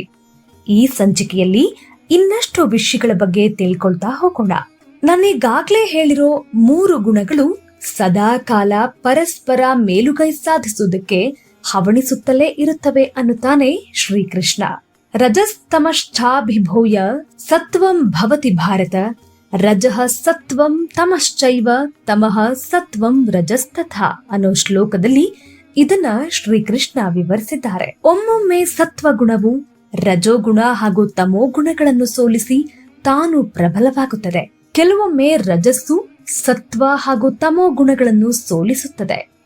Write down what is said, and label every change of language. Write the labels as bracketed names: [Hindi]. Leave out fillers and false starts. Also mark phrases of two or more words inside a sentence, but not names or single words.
[Kannada] ಈ ಸಂಚಿಕೆಯಲ್ಲಿ ಇನ್ನಷ್ಟು ವಿಷಯಗಳ ಬಗ್ಗೆ ತಿಳ್ಕೊಳ್ತಾ ಹೋಗೋಣ. ನಾನೀಗಾಗ್ಲೇ ಹೇಳಿರೋ 3 ಗುಣಗಳು ಸದಾ ಕಾಲ ಪರಸ್ಪರ ಮೇಲುಗೈ ಸಾಧಿಸುವುದಕ್ಕೆ ಹವಣಿಸುತ್ತಲೇ ಇರುತ್ತವೆ ಅನ್ನುತ್ತಾನೆ ಶ್ರೀಕೃಷ್ಣ. [Sanskrit] ರಜಸ್ತಮಶ್ಚಾಭಿಭೂಯ ಸತ್ವಂ ಭವತಿ ಭಾರತ, ರಜಃ ಸತ್ವಂ ತಮಶ್ಚೈವ ತಮಃ ಸತ್ವಂ ರಜಸ್ತಥಾ [Kannada] ಅನ್ನೋ ಶ್ಲೋಕದಲ್ಲಿ ಇದನ್ನ ಶ್ರೀಕೃಷ್ಣ ವಿವರಿಸಿದ್ದಾರೆ. ಒಮ್ಮೊಮ್ಮೆ ಸತ್ವಗುಣವು ರಜೋಗುಣ ಹಾಗೂ ತಮೋಗುಣಗಳನ್ನು ಸೋಲಿಸಿ ತಾನು ಪ್ರಬಲವಾಗುತ್ತದೆ. ಕೆಲವೊಮ್ಮೆ ರಜಸ್ಸು ಸತ್ವ ಹಾಗೂ ತಮೋಗುಣಗಳನ್ನು ಸೋಲಿಸುತ್ತದೆ.